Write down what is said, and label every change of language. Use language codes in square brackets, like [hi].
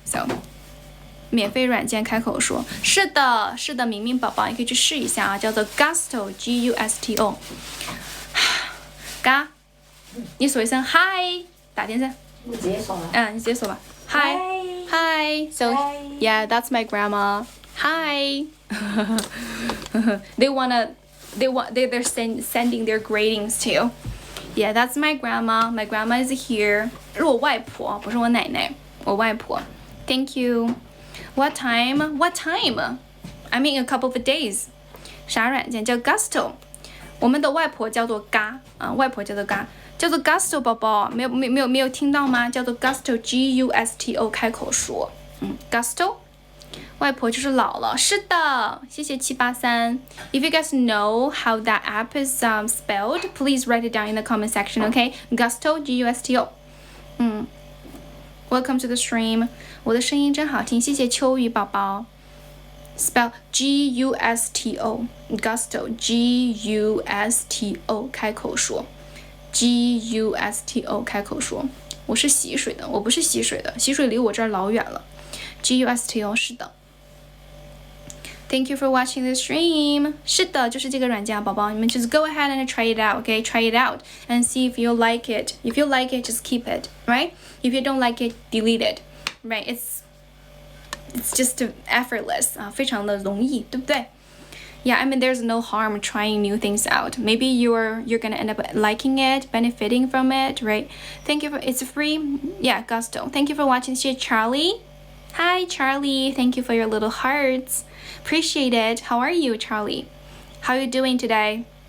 [zh] So 免费软件开口说，是的，是的，明明宝宝，你可以去试一下啊，叫做 Gusto Gusto。嘎，你说一声 Hi， 大点声。你直接说吗？你直接说吧。Hi. [en] So yeah, that's my grandma. Hi. They're sending their greetings too. Yeah, that's my grandma. My grandma is here. [zh] 是我外婆，不是我奶奶，我外婆。 [en] Thank you. What time? What time? I mean a couple of days. [zh] 啥软件叫 Gusto？我们的外婆叫做嘎啊，外婆叫做嘎，叫做 Gusto 宝宝，没有听到吗？叫做 Gusto Gusto 开口说，Gusto， 外婆就是姥姥，是的，谢谢783。 [en] If you guys know how that app is spelled, please write it down in the comment section, okay? [zh] Gusto Gusto， [en] Welcome to the stream， [zh] 我的声音真好听，谢谢秋雨宝宝。 Spell Gusto Gusto Gusto 开口说 Gusto 开口说，我是习水的，我不是习水的，习水离我这儿老远了。 Gusto 是的。 [en] Thank you for watching the stream. [zh] 是的，就是这个软件啊，宝宝，你们 [en] just go ahead and try it out, okay? Try it out and see if you like it. If you like it, just keep it, right? If you don't like it, delete it, right? It's just effortless [zh] 啊，非常的容易，对不对？ [en] Yeah, I mean there's no harm trying new things out. Maybe you're gonna end up liking it, benefiting from it, right? Thank you for it's free. Yeah, Gusto. Thank you for watching. [zh] 谢谢 [en] Charlie. Hi Charlie. Thank you for your little hearts. Appreciate it. How are you, Charlie? How are you doing today?